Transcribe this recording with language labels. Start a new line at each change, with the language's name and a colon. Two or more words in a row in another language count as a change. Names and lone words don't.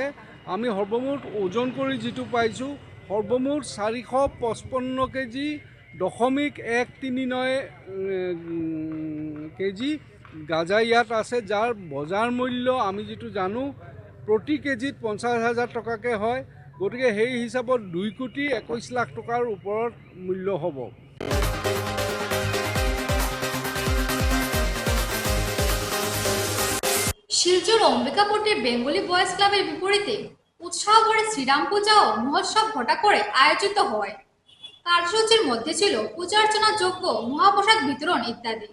Assamese: আমি সৰ্বমুঠ ওজন কৰি যিটো পাইছোঁ, সৰ্বমুঠ 455 কেজি 0.139 কেজি গাঁজা ইয়াত আছে, যাৰ বজাৰ মূল্য আমি যিটো জানো প্ৰতি কেজিত 50,000 টকাকৈ হয়। গতিকে সেই হিচাপত 2,21,00,000 টকাৰ ওপৰত মূল্য হ'ব।
Bangla: শিলচর অম্বিকাপুরে বেঙ্গলি বয়েজ ক্লাবের বিপরীতে উৎসাহ ভরে শ্রীরাম পূজা ও মহোৎসব ঘটা করে আয়োজিত হয়। কার্যসূচির মধ্যে ছিল পূজার্চনা যজ্ঞ, মহাপ্রসাদ বিতরণ ইত্যাদি।